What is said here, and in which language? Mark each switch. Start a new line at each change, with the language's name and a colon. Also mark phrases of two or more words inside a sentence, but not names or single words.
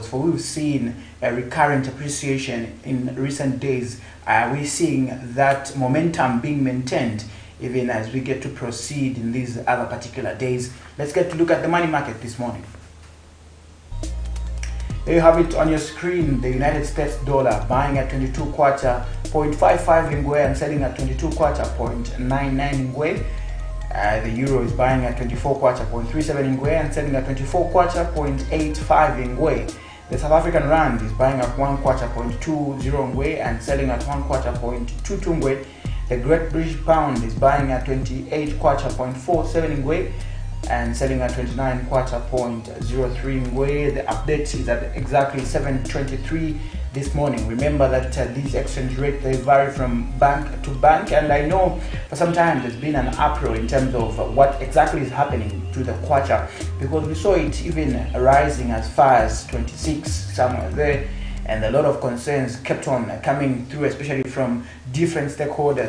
English: For we've seen a recurrent appreciation in recent days. We're seeing that momentum being maintained even as we get to proceed in these other particular days. Let's get to look at the money market this morning. There you have it on your screen. The United States dollar buying at 22 kwacha 0.55 ngwe and selling at 22 kwacha 0.99 ngwe. The euro is buying at 24 kwacha 0.37 ngwe and selling at 24 kwacha 0.85 ngwe. The South African rand is buying at 1 kwacha 0.20 ngwe and selling at 1 kwacha 0.22 ngwe. The Great British pound is buying at 28 kwacha 0.47 ngwe and selling at 29 kwacha 0.03 ngwe. The update is at exactly 7:23 this morning. Remember that these exchange rates, they vary from bank to bank, and I know for some time there's been an uproar in terms of what exactly is happening to the kwacha, because we saw it even rising as far as 26 somewhere there, and a lot of concerns kept on coming through, especially from different stakeholders.